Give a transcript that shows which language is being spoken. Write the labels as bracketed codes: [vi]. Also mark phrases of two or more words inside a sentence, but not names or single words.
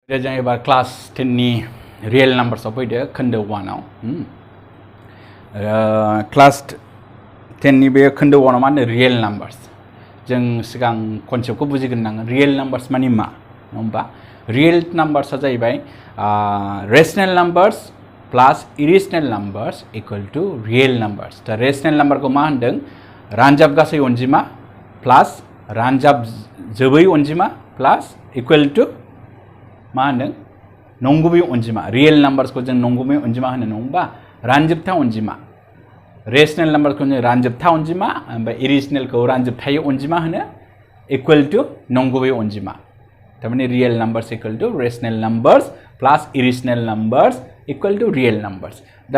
[brx] जों एबार क्लास 10 नि [en] real numbersआव [brx] फैदो खोन्दो 1 आव क्लास 10 नि बे खोन्दो 1 आव मा होनो [en] real numbers [brx] जों सिगां [en] कनसेप्टखौ [brx] बुजिग्रोनांगोन [en] real numbers [brx] माने मा होमबा [en] real numbersआ [brx] जाहैबाय [en] rational numbers plus irrational numbers equal to real numbers [brx] दा [en] rational numberखौ [brx] मा होनदों रानजाब गासै अनजिमा प्लस रानजाब जोबै अनजिमा प्लस [en] equal to [brx] मा होनदों नंगुबै अनजिमा [en] real numbersखौ [brx] जों नंगुबै अनजिमा होनो नङा रानजोबथा अनजिमा [en] rational numberखौ [brx] जों रानजोबथा अनजिमा ओमफ्राय इरेशनेलखौ रानजोबथायै अनजिमा होनो [en] equal to [brx] नंगुबै अनजिमा थारमाने [en] real numbers equal to rational numbers plus irrational numbers equal to real numbers [brx] दा